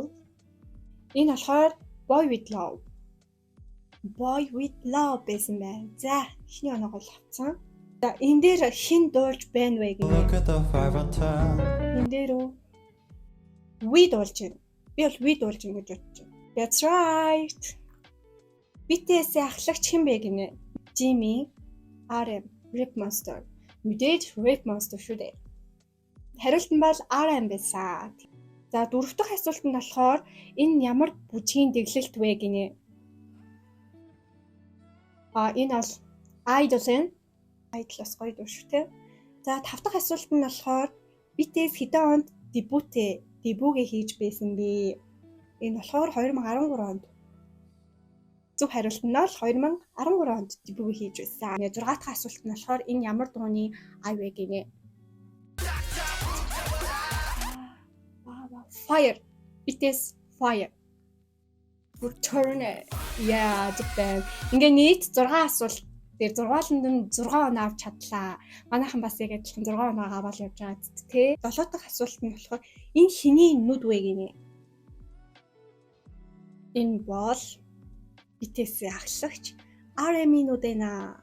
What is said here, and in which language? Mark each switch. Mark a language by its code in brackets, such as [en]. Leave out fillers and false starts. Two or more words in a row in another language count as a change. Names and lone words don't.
[mn] Энэ болохоор Boy with Love. Boy with Love байсан байна. За, эхний оноогоо л авцсан. За, энэ дээр хэн дуулж байна вэ гэнэ? Энэ дээр We дуулж байна. Би бол We дуулж байна гэж бодож байна. [en] That's right. [mn] BTS-ийн ахлагч хэн бэ гэнэ? Jimmy, RM, Rap Monster. Мэдээж Rap Monster шүү дээ. Хариулт нь бол RM байсан. За дөрөв дэх асуулт нь болохоор энэ ямар бүжгийн дэглэлт вэ гинэ? Энэ бол Idol-ын Idol-ос гоё дуу шүү те. За тав дахь асуулт нь болохоор BTS хэдэн онд дебюгээ хийж байсан бэ? Энэ болохоор 2013 онд. Зөв хариулт нь бол 2013 онд дебюгээ хийж байсан. 6 дахь асуулт нь болохоор энэ ямар дууны ай вэ гинэ? Fire. BTS Fire. Return. [en] Yeah, Japan. [mn] Ингээ нийт 6 асуулт дээр 6-нд нь 6 оноо авч чадлаа. Манайхан бас яг адилхан 6 оноо аваад явж байгаа тий. 7 дахь асуулт нь болохоор энэ хэний нүд вэ гинэ? Энэ бол BTS-ийн ахлагч RM-ийн нүд ээ.